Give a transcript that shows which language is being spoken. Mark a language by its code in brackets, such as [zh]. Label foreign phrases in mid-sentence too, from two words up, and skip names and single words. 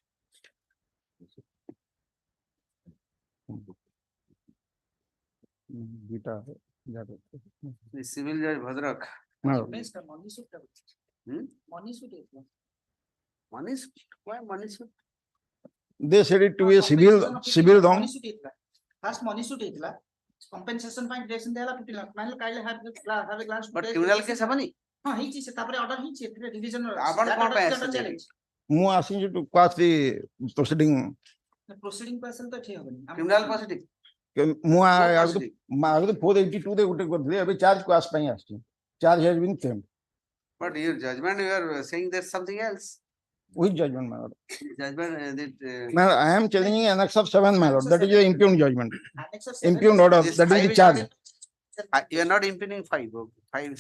[en] The civil judge Bhadrak. No. Money suit? Why money suit? They said it to be a civil wrong. First money suit ହେଇଥିଲା compensation ପାଇଁ direction ଦିଆହେଲା 50 lakh [or] ମାଇଲେ କାଇଲେ [en] have a glance But criminal case ହବନି? [or] ହଁ ହେଇଛି ସେ ତାପରେ order ହେଇଛି ଏଥିରେ revision ଆପଣ କଣ ପାଇଁ ଆସିଛନ୍ତି? ମୁଁ ଆସିଛି [en] to quash the proceeding. [or] proceeding ପାଇଁ ଆସିଲେ ତ ଠିକ ହବନି [en] Criminal proceeding. [or] ମୁଁ ଆଗରୁ 482 ରେ ଗୋଟେ କରିଥିଲି ଏବେ [en] charge quash [or] ପାଇଁ ଆସିଛି. [en] Charge has been claimed. But your judgment, you are saying there's something else. Which judgment, my lord? Judgment I am challenging Annex 7, my lord. That is the impugned judgment. Annex of 7 Impugned order. This That is 5 the charge. You are not impugning 5. 5.